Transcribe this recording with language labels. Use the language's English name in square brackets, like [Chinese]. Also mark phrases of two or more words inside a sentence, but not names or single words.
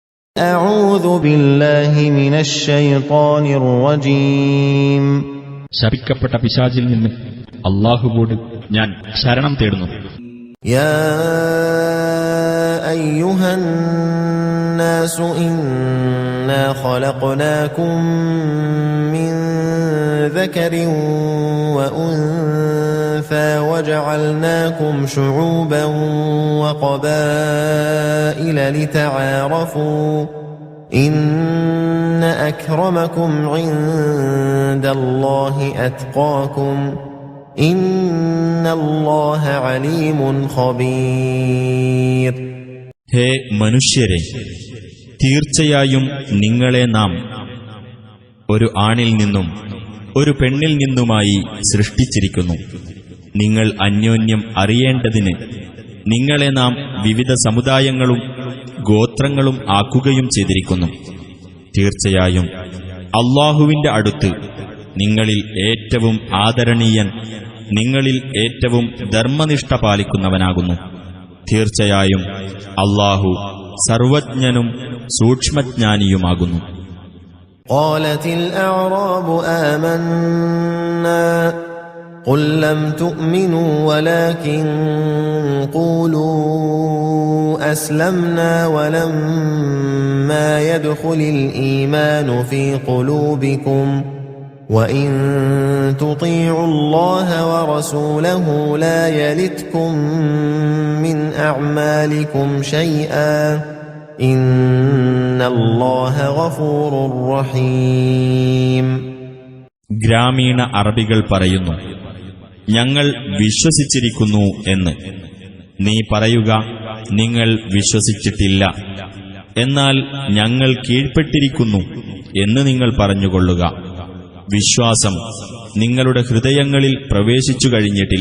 [Arabic] أعوذ بالله من الشيطان الرجيم [Malayalam] ശപിക്കപ്പെട്ട പിശാചിൽ നിന്ന് അല്ലാഹുവോട് ഞാൻ ശരണം തേടുന്നു. [Arabic] يا أيها الناس إنا خلقناكم من ذكر وأنثى وجعلناكم شعوبا وقبائل لتعارفوا إن أكرمكم عند الله أتقاكم إن الله عليم خبير. [Malayalam] ഹേ മനുഷ്യരെ, തീർച്ചയായും നിങ്ങളെ നാം ഒരു ആണിൽ നിന്നും ഒരു പെണ്ണിൽ നിന്നുമായി സൃഷ്ടിച്ചിരിക്കുന്നു. നിങ്ങൾ അന്യോന്യം അറിയേണ്ടതിന് നിങ്ങളെ നാം വിവിധ സമുദായങ്ങളും ഗോത്രങ്ങളും ആക്കുകയും ചെയ്തിരിക്കുന്നു. തീർച്ചയായും അല്ലാഹുവിന്റെ അടുത്ത് നിങ്ങളിൽ ഏറ്റവും ആദരണീയൻ നിങ്ങളിൽ ഏറ്റവും ധർമ്മനിഷ്ഠ പാലിക്കുന്നവനാകുന്നു. തീർച്ചയായും അല്ലാഹു സർവജ്ഞനും സൂക്ഷ്മജ്ഞാനിയുമാകുന്നു. [Arabic] قالت الأعراب آمنا قل لم تؤمنوا ولكن قولوا أسلمنا ولما يدخل الإيمان في قلوبكم وإن تطيعوا الله ورسوله لا يلتكم من أعمالكم شيئا إن الله غفور رحيم. [Malayalam] ഗ്രാമീണ അറബികൾ പറയുന്നു, ഞങ്ങൾ വിശ്വസിച്ചിരിക്കുന്നു എന്ന്. നീ പറയുക, നിങ്ങൾ വിശ്വസിച്ചിട്ടില്ല, എന്നാൽ ഞങ്ങൾ കീഴ്പ്പെട്ടിരിക്കുന്നു എന്ന് നിങ്ങൾ പറഞ്ഞുകൊള്ളുക. വിശ്വാസം നിങ്ങളുടെ ഹൃദയങ്ങളിൽ പ്രവേശിച്ചു കഴിഞ്ഞിട്ടില്ല.